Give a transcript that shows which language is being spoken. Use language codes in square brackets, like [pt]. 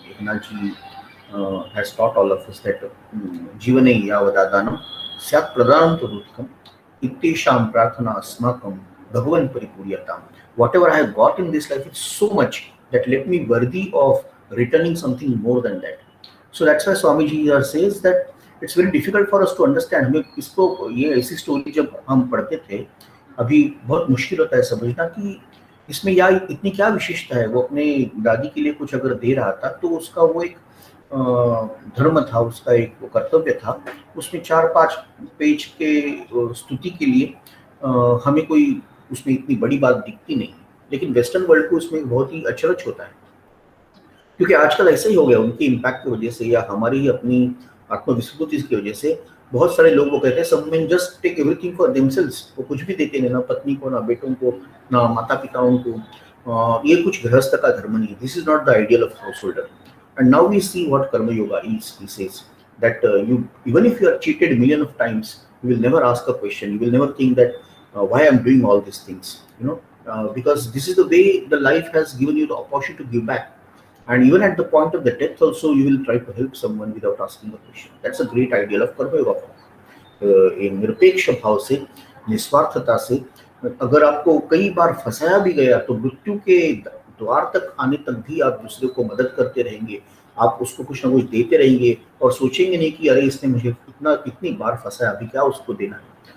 [en] Eknathji has taught all of us that [sa] Jivane Yavadadanam Syat Pradhanam Turuttam Ittesham Prarthana Asmakam Bhagavan Paripuryatam. [en] Whatever I have got in this life, it's so much that let me worthy of returning something more than that. So that's why Swamiji here says that it's very difficult for us to understand. [hi] हमें इसको ये ऐसी story जब हम पढ़ते थे, अभी बहुत मुश्किल होता है समझना कि इसमें या इतनी क्या विशेषता है. वो अपने दादी के लिए कुछ अगर दे रहा था तो उसका वो एक धर्म था, उसका एक वो कर्तव्य था. उसमें 4-5 पेज के स्तुति के लिए हमें कोई उसमें इतनी बड़ी बात दिखती नहीं, लेकिन वेस्टर्न वर्ल्ड को उसमें बहुत ही अचरज होता है, क्योंकि आजकल ऐसा ही हो गया. उनके इम्पैक्ट की वजह से या हमारी ही अपनी आत्मविस्मृति की वजह से बहुत सारे लोग वो कहते हैं सब में [en] Just take everything for themselves. [hi] वो कुछ भी देते नहीं, ना पत्नी को, ना बेटों को, ना माता पिताओं को. ये कुछ गृहस्थ का धर्म नहीं है. [en] This is not the ideal of house holder. And now we see what karma yoga is. He says that you, even if you are cheated a million of times, you will never ask a question. You will never think that why I'm doing all these things, because this is the way the life has given you the opportunity to give back. And even at the point of the death also, you will try to help someone without asking a question. That's a great ideal of karma yoga. [hi] एक निरपेक्ष भाव से, निस्वार्थता से, अगर आपको कई बार फंसाया भी गया तो मृत्यु के द्वार तक आने तक भी आप दूसरे को मदद करते रहेंगे. आप उसको कुछ ना कुछ देते रहेंगे और सोचेंगे नहीं कि अरे इसने मुझे इतनी बार फंसाया, अभी क्या उसको देना है.